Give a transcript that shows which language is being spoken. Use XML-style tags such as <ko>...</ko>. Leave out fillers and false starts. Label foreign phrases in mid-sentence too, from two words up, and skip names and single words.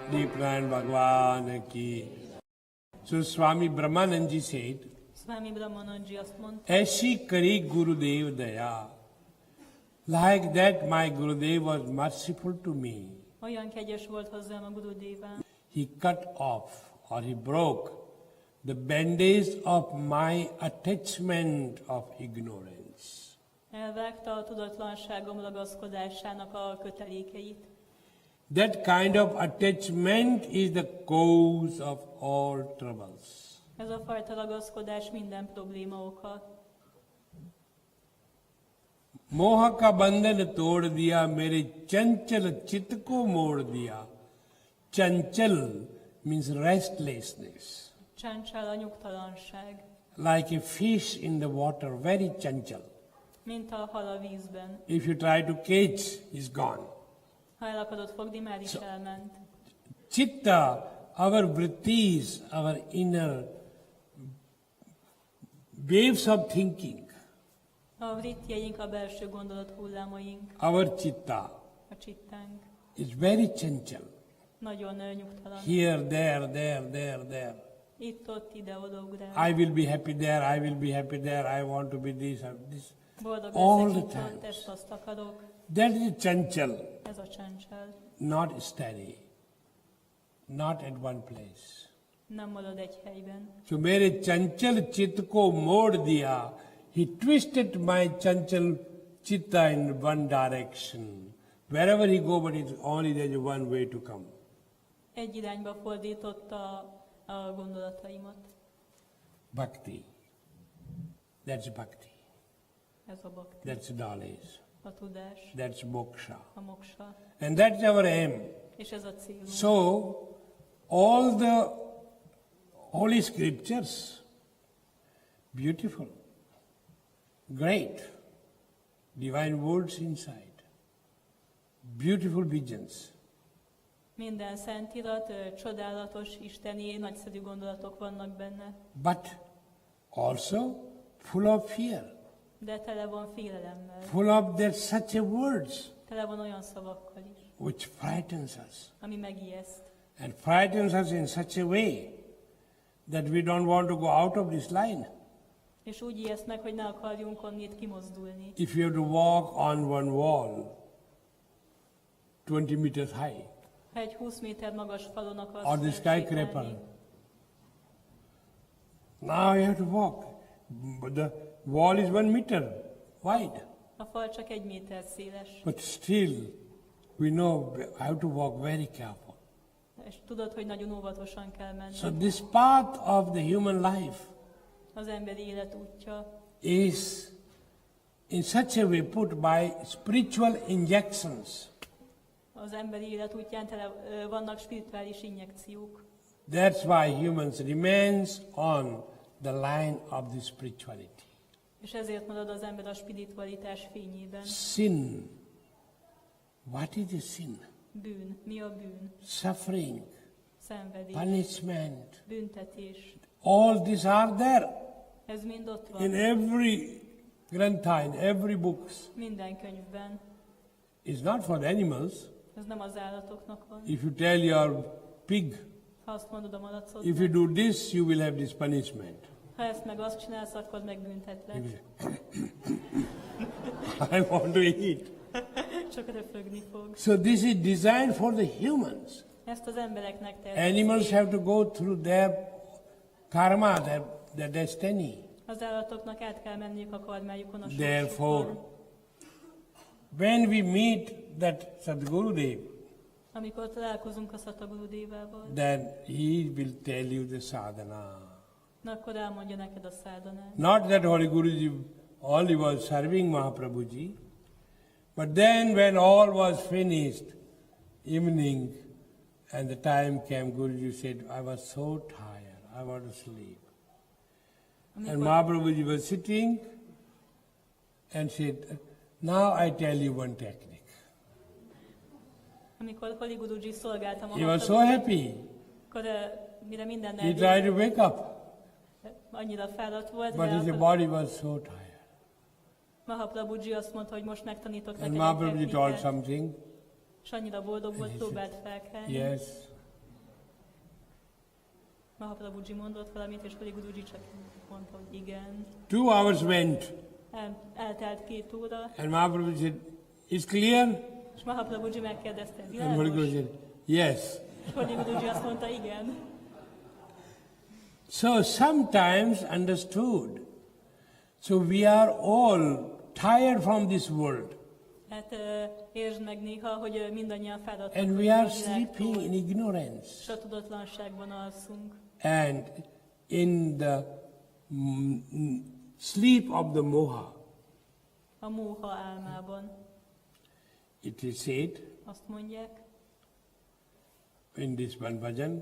<hi>सत्यनारायण भगवान की.</hi> <en>So Swami Brahmanand ji said,</en> <hu>Swami Brahmanand ji azt mondta,</hu> <hi>ऐसी करी गुरुदेव दया.</hi> <en>Like that my Gurudev was merciful to me.</en> <hu>olyan kegyes volt hozzám a Gurudévám.</hu> <en>He cut off or he broke the bandage of my attachment of ignorance.</en> <hu>Elvágta a tudatlanságom ragaszkodásának a kötelékeit.</hu> <en>That kind of attachment is the cause of all troubles.</en> <hu>Ez a fajta ragaszkodás minden probléma oka.</hu> <hi>मोह का बंधन तोड़ दिया मेरे चंचल चित्त को मोड़ दिया.</hi> <en>चंचल means restlessness.</en> <hu>Csencsel a nyugtalanság,</hu> <en>Like a fish in the water, very chanchal.</en> <hu>mint a hal a vízben.</hu> <en>If you try to catch, he's gone.</en> <hu>Ha el akarod fogni, már is elment.</hu> <en>Chitta, our vrittis, our inner waves of thinking,</en> <hu>A vrittjeink, a belső gondolat hullámaink,</hu> <en>our chitta</en> <hu>a csittánk</hu> <en>is very chanchal.</en> <hu>nagyon nyugtalan.</hu> <en>Here, there.</en> <hu>Itt, ott, ide, oda ugrál.</hu> <en>I will be happy there, I will be happy there, I want to be this.</en> <hu>Boldog</hu> <en>all</en> <hu>leszek</hu> <en>the</en> <hu>itt,</hu> <en>time.</en> <hu>ott, ezt azt akarok.</hu> <en>That is chanchal,</en> <hu>Ez a csencsel.</hu> <en>not steady, not at one place.</en> <hu>Nem marad egy helyben.</hu> <hi>So मेरे चंचल चित्त को मोड़ दिया.</hi> <en>He twisted my chanchal chitta in one direction. Wherever he go, but it's only there's one way to come.</en> <hu>Egy irányba fordította a gondolataimat.</hu> <en>Bhakti. That's bhakti.</en> <hu>Ez a bhakti,</hu> <en>That's knowledge.</en> <hu>a tudás,</hu> <en>That's moksha.</en> <hu>a moksa.</hu> <en>And that's our aim.</en> <hu>És ez a célunk.</hu> <en>So, all the holy scriptures, beautiful, great, divine words inside, beautiful visions.</en> <hu>Minden szentirat, csodálatos, isteni, nagyszerű gondolatok vannak benne,</hu> <en>But also full of fear,</en> <hu>de tele van félelemmel,</hu> <en>full of that such a words</en> <hu>tele van olyan szavakkal is,</hu> <en>which frightens us.</en> <hu>ami megijeszt.</hu> <en>And frightens us in such a way that we don't want to go out of this line.</en> <hu>És úgy ijeszt meg, hogy ne akarjunk onnét kimozdulni.</hu> <en>If you have to walk on one wall, 20 meters high,</en> <hu>Ha egy 20 méter magas falon akarsz</hu> <en>or the skyscraper,</en> <hu>sétálni,</hu> <en>now you have to walk. But the wall is 1 meter wide.</en> <hu>a fal csak 1 méter széles,</hu> <en>But still, we know I have to walk very careful.</en> <hu>és tudod, hogy nagyon óvatosan kell menni.</hu> <en>So this path of the human life</en> <hu>Az emberi élet útja</hu> <en>is in such a way put by spiritual injections.</en> <hu>az emberi élet útján tele vannak spirituális injekciók.</hu> <en>That's why humans remains on the line of the spirituality.</en> <hu>És ezért marad az ember a spiritualitás fényében.</hu> <en>Sin. What is the sin?</en> <hu>Bűn. Mi a bűn?</hu> <en>Suffering,</en> <hu>Szenvedés,</hu> <en>punishment.</en> <hu>büntetés.</hu> <en>All these are there</en> <hu>Ez mind ott</hu> <en>in</en> <hu>van.</hu> <en>every grantha, in every books.</en> <hu>Minden könyvben.</hu> <en>It's not for the animals.</en> <hu>Ez nem az állatoknak van.</hu> <en>If you tell your pig,</en> <hu>Ha azt mondod a malacodnak,</hu> <en>if you do this, you will have this punishment.</en> <hu>ha ezt meg azt csinálsz, akkor megbüntetlek.</hu> <en>I want to eat.</en> <hu>Csak röfögni fog.</hu> <en>So this is designed for the humans.</en> <hu>Ezt az embereknek</hu> <en>Animals</en> <hu>tervezik.</hu> <en>have to go through their karma, their destiny.</en> <hu>Az állatoknak át kell menniük a karmájukon a</hu> <en>Therefore,</en> <hu>sorsukon.</hu> <en>when we meet that Sadgurudev,</en> <hu>Amikor találkozunk a Szatagurudévával,</hu> <en>then he will tell you the sadhana.</en> <hu>akkor elmondja neked a szádhanát.</hu> <en>Not that Holy Guruji only was serving Mahaprabhuji, but then when all was finished, evening, and the time came, Guruji said, I was so tired, I want to sleep. And</en> <hu>Amikor,</hu> <en>Mahaprabhuji was sitting and said, now I tell you one technique.</en> <hu>amikor Holy Guruji szolgálta</hu> <en>He was so</en> <hu>Mahaprabhut,</hu> <en>happy.</en> <hu>akkor mire minden</hu> <en>He tried to wake up,</en> <hu>annyira fáradt volt,</hu> <en>but</en> <hu>de</hu> <en>his</en> <hu>akkor</hu> <en>body was so tired.</en> <hu>Mahaprabhuji azt mondta, hogy most megtanítok</hu> <en>And</en> <hu>neked egy</hu> <en>Mahaprabhuji told</en> <hu>technikát,</hu> <en>something.</en> <hu>és annyira boldog volt, próbált felkelni.</hu> <en>Yes,</en> <hu>Mahaprabhuji mondott valamit, és pedig Guruji csak mondta, hogy igen.</hu> <en>2 hours went,</en> <hu>Eltelt 2 óra,</hu> <en>and Mahaprabhu said, "It's clear?"</en> <hu>és Mahaprabhuji megkérdezte,</hu> <en>And Holy Guru</en> <hu>világos?</hu> <en>said, "Yes."</en> <hu>És Holy Guruji azt mondta, igen.</hu> <en>So sometimes understood. So we are all tired from this world,</en> <hu>Hát értsd meg néha, hogy mindannyian fáradtak</hu> <en>and</en> <hu>vagyunk</hu> <en>we are</en> <hu>a</hu> <en>sleeping</en> <hu>világtól,</hu> <en>in ignorance.</en> <hu>és a tudatlanságban alszunk.</hu> <en>And in the sleep of the moha,</en> <hu>A móha álmában</hu> <en>it is said</en> <hu>azt mondják</hu> <en>in this one bhajan.</en>